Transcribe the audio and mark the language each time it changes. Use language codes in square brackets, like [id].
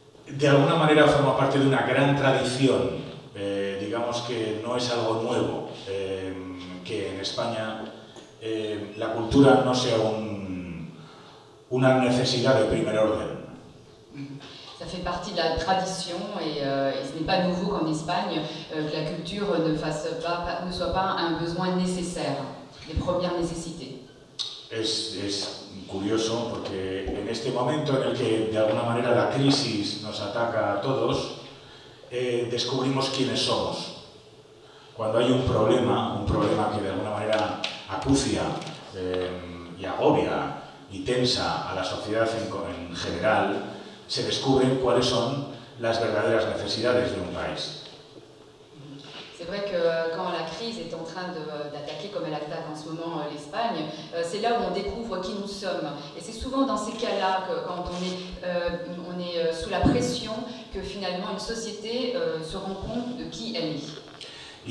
[es] De alguna manera forma parte de una gran tradición, digamos que no es algo nuevo, que en España la cultura no sea una necesidad de primer orden. [fr] Ça fait partie de la tradition et ce n'est pas nouveau qu'en Espagne que la culture ne soit pas un besoin nécessaire, des premières nécessités. [es] Es curioso porque en este momento en el que de alguna manera la crisis nos ataca a todos, descubrimos quiénes somos. Cuando hay un problema que de alguna manera acucia y agobia y tensa a la sociedad en general, se descubren cuáles son las verdaderas necesidades de un país. [fr] C'est vrai que quand la crise est en train d'attaquer comme elle attaque en ce moment l'Espagne, c'est là où on découvre qui nous sommes. Et c'est souvent dans ces cas-là, quand on est sous la pression, que finalement une société se rend compte de qui elle est.